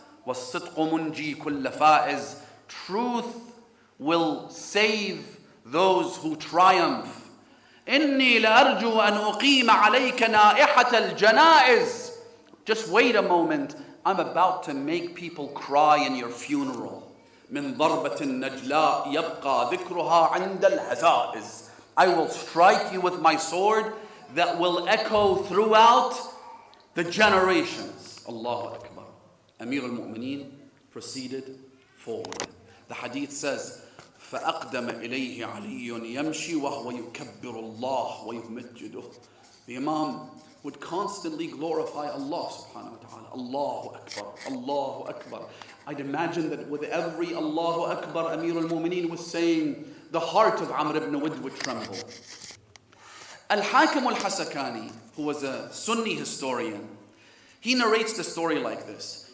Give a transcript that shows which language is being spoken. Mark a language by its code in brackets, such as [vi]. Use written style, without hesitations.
[ar] وَالصِّدْقُ مُنْجِي كُلَّ فَائِزٍ. [en] Truth will save those who triumph. [ar] إِنِّي لَأَرْجُو أَنْ أُقِيمَ عَلَيْكَ نَائِحَةَ الْجَنَائِزِ. [en] Just wait a moment. I'm about to make people cry in your funeral. [ar] من ضربة النجلاء يبقى ذكرها عند الهزائز. [en] I will strike you with my sword that will echo throughout the generations. Allahu Akbar. Amir al-Mu'mineen proceeded forward. The hadith says, [ar] فَأَقْدَمَ إِلَيْهِ عَلِيٌّ يَمْشِي وَهُوَ يُكَبِّرُ اللَّهِ وَيُمَجِّدُهُ. [en] The Imam would constantly glorify Allah subhanahu wa ta'ala. Allahu Akbar, Allahu Akbar. I'd imagine that with every Allahu Akbar, Amir al-Mu'mineen was saying, the heart of Amr ibn Uwayd would tremble. Al-Hakim al-Hasakani, who was a Sunni historian, he narrates the story like this.